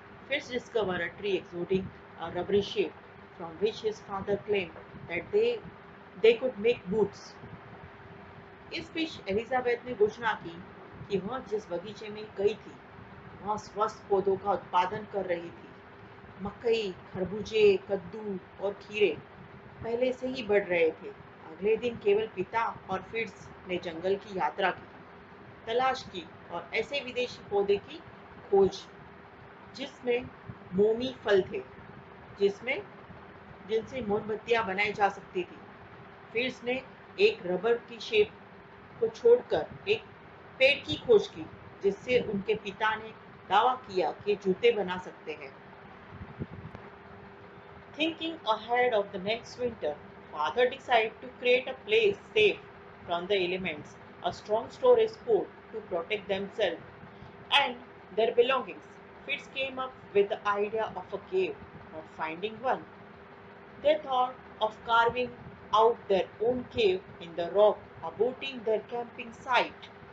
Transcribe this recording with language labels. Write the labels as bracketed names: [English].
[English] Fitz discovered a tree exuding a rubbery shape from which his father claimed that they could make boots. [Hindi] इस बीच Elizabeth ने घोषणा की कि वह जिस बगीचे में गई थी वह स्वस्थ पौधों का उत्पादन कर रही थी। मकई, खरबूजे, कद्दू और खीरे पहले से ही बढ़ रहे थे। अगले दिन केवल पिता और फिट्स ने जंगल की यात्रा की, तलाश की और ऐसे विदेशी पौधे की खोज जिसमें मोमी फल थे, जिसमें जिनसे मोमबत्तियां बनाई जा सकती थी। फिट्स ने एक रबर की शेप को छोड़कर एक पेड़ की खोज की जिससे उनके पिता ने दावा किया कि जूते बना सकते हैं। [English] Thinking ahead of the next winter, father decided to create a place safe from the elements, a strong storage fort to protect themselves and their belongings. Fitz came up with the idea of a cave. Not finding one, they thought of carving out their own cave in the rock, aborting their camping site.